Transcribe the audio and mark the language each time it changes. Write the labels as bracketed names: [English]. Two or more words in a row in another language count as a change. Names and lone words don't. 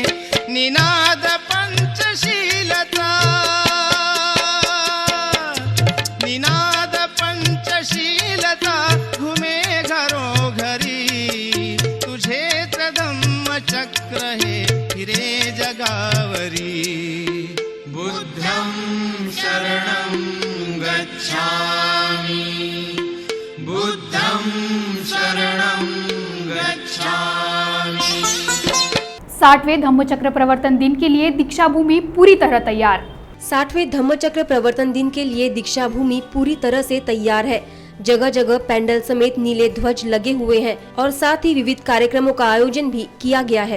[Marathi] निनाद पंचशीलता, निनाद पंचशीलता घुमे घरोघरी. तुझेच धम्मचक्र हे फिरे जगावरी. [Pali] बुद्धं शरणं गच्छामि, बुद्धं शरणं गच्छामि. [Hindi] 60वें धम्मचक्र प्रवर्तन दिन के लिए दीक्षा भूमि पूरी तरह तैयार. 60वें धम्मचक्र प्रवर्तन दिन के लिए दीक्षा भूमि पूरी तरह से तैयार है. जगह जगह पैंडल समेत नीले ध्वज लगे हुए हैं और साथ ही विविध कार्यक्रमों का आयोजन भी किया गया है.